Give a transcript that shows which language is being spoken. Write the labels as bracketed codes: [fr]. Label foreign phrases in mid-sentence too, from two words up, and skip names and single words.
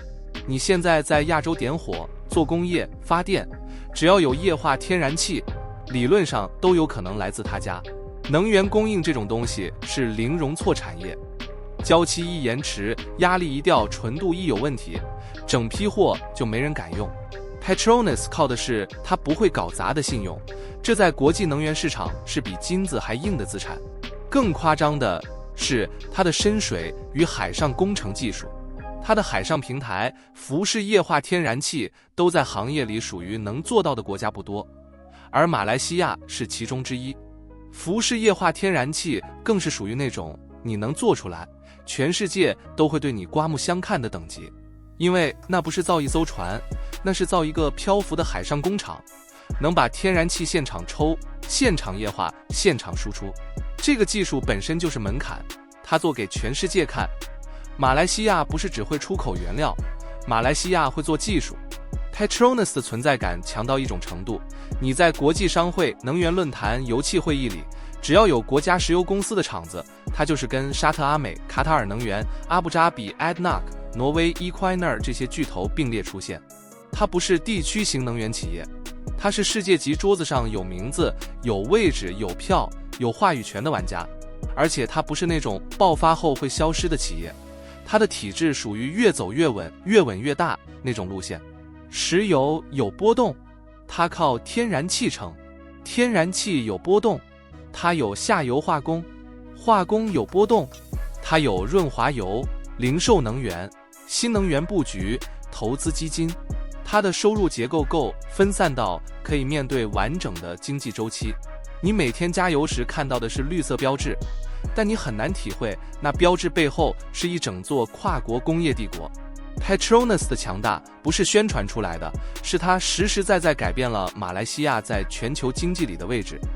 [zh] 你現在在亞洲點火、做工業、發電，只要有液化天然氣，理論上都有可能來自他家。能源供應這種東西是零容錯產業，交期一延遲，壓力一掉，純度一有問題，整批貨就沒人敢用。Petronas 靠的是它不會搞砸的信用，這在國際能源市場是比金子還硬的資產。更誇張的是它的深水與海上工程技術，它的海上平台、浮式液化天然氣都在行業裡屬於能做到的國家不多，而馬來西亞是其中之一。浮式液化天然氣更是屬於那種你能做出來， 全世界都會對你刮目相看的等級。因為那不是造一艘船，那是造一個漂浮的海上工廠，能把天然氣現場抽、現場液化、現場輸出。這個技術本身就是門檻，它做給全世界看。馬來西亞不是只會出口原料，馬來西亞會做技術。Petronas 的存在感強到一種程度，你在國際商會、能源論壇、油氣會議裡，只要有国家石油公司的場子，它就是跟沙特阿美、卡塔爾能源、阿布扎比、ADNOC、挪威 Equinor 這些巨頭並列出現。它不是地區型能源企業，它是世界級桌子上有名字、有位置、有票、有話語權的玩家。而且它不是那種爆發後會消失的企業，它的體制屬於越走越穩、越穩越大那種路線。石油有波動，它靠天然气撑；天然氣有波动，它有下游化工；化工有波动，它有潤滑油、零售能源、新能源布局、投資基金。它的收入結構夠分散到可以面對完整的經濟週期。你每天加油時看到的是綠色標誌，但你很難體會那標誌背後是一整座跨國工業帝國。Petronas 的強大不是宣傳出來的，是它實實在在改变了馬來西亞在全球經濟裡的位置。